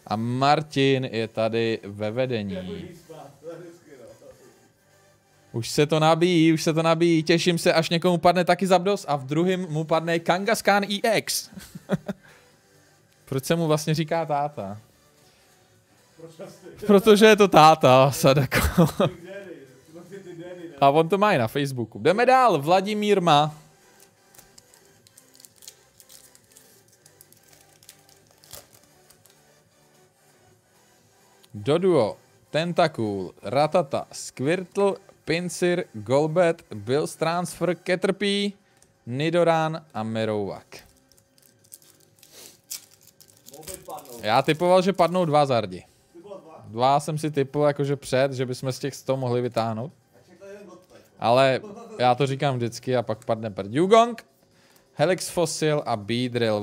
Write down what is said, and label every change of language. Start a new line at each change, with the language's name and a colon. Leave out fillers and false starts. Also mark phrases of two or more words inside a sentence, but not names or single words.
Czech: A Martin je tady ve vedení. Už se to nabíjí, těším se, až někomu padne taky Zapdos a v druhém mu padne Kangaskhan EX. Proč se mu vlastně říká táta? Protože je to táta, Sadako. A on to má i na Facebooku. Jdeme dál, Vladimír má. Doduo, Tentacool, Ratata, Squirtle, Pinsir, Golbat, Bills Transfer, Caterpie, Nidoran a Merouak. Já typoval, že padnou 2 zardi. 2 jsem si typoval jakože před, že bychom z těch 100 mohli vytáhnout. Ale já to říkám vždycky a pak padne Dugong, Helix Fossil a Beedrill.